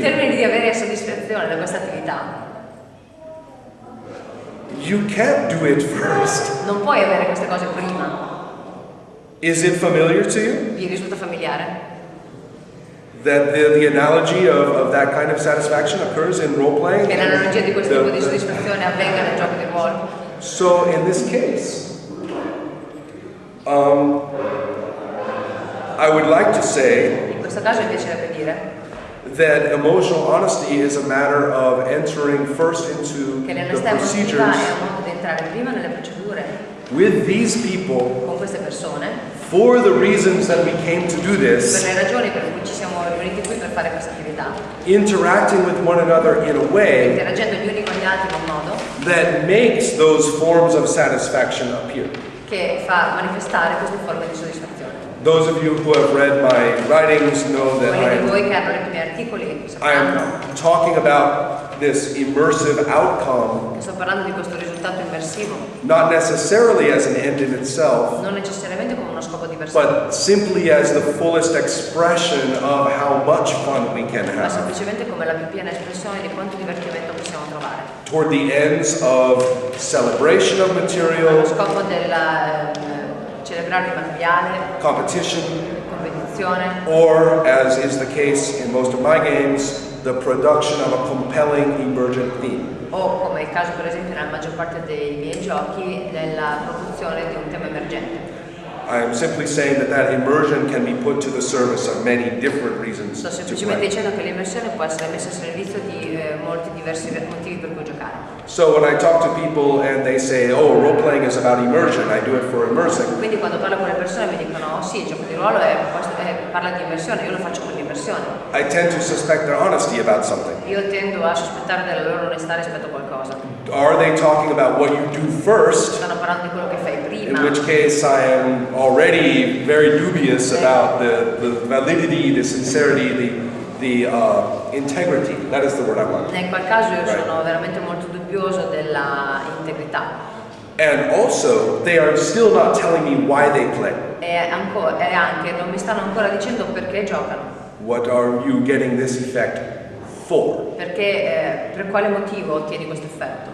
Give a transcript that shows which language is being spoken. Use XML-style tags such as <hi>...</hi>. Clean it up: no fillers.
<it>termini di avere soddisfazione da questa attività,</it> <en>you can't do it first.</en> <it>non puoi avere queste cose prima.</it> <en>Is it familiar to you?</en> <it>Vi risulta familiare?</it> <en>That the analogy of that kind of satisfaction occurs in role-playing?</en> <it>Che l'analogia di questo tipo di soddisfazione avvenga nel gioco di ruolo.</it> <en>So in this case, I would like to say</en> <it>In questo caso mi piacerebbe dire</it> <en>that emotional honesty is a matter of entering first into</en> <it>che</it> <en>the</en> <it>l'onestà emotiva</it> <en>procedures</en> <it>è un modo di entrare prima nelle procedure</it> <en>with these people</en> <it>con queste persone</it> <en>For the reasons that we came to do</en> <it>Per</it> <en>this,</en> <it>le ragioni per cui ci siamo riuniti qui per fare questa attività,</it> <en>interacting with one another in a way</en> <it>interagendo gli uni con gli altri in un modo</it> <en>that makes those forms of satisfaction appear.</en> <it>che fa manifestare queste forme di soddisfazione.</it> <en>Those of you who have read my writings know that</en> <it>Quelli di voi che hanno letto i miei articoli sapranno</it> <en>I'm talking about this immersive outcome,</en> <it>che sto parlando di questo risultato immersivo,</it> <en>not necessarily as an end in itself,</en> <it>non necessariamente come uno scopo di per sé,</it> <en>but simply as the fullest expression of how much fun we can</en> <it>ma</it> <en>have</en> <it>semplicemente come la più piena espressione di quanto divertimento possiamo trovare.</it> <en>toward the ends of celebration of</en> <it>Allo</it> <en>material,</en> <it>scopo del celebrare il materiale,</it> <en>competition,</en> <it>competizione,</it> <en>or, as is the case in most of my games, the production of a compelling emergent theme.</en> <it>o come è il caso per esempio nella maggior parte dei miei giochi, nella produzione di un tema emergente.</it> <en>I am simply saying that immersion can be put to the service of many different reasons</en> <it>Sto</it> <en>to</en> <it>semplicemente</it> <en>play.</en> <it>dicendo che l'immersione può essere messa a servizio di molti diversi motivi per cui giocare.</it> <en>So when I talk to people and they say, oh, role-playing is about immersion, I do it for immersing,</en> <it>Quindi quando parlo con le persone mi dicono oh, sì, il gioco di ruolo parla di immersione, io lo faccio per l'immersione.</it> <en>I tend to suspect their honesty about something.</en> <it>Io tendo a sospettare della loro onestà rispetto a qualcosa.</it> <en>Are they talking about what you do first?</en> <it>Stanno parlando di quello che fai prima.</it> <en>In which case I am already very dubious about the validity, the sincerity, the integrity. That is the word I want.</en> <it>Nel qual caso io</it> <en>Right.</en> <it>sono veramente molto dubbioso della integrità.</it> <en>And also, they are still not telling me why they play.</en> <it>E anche non mi stanno ancora dicendo perché giocano.</it> <en>What are you getting this effect for</en> <it>Perché, per quale motivo ottieni questo effetto?</it>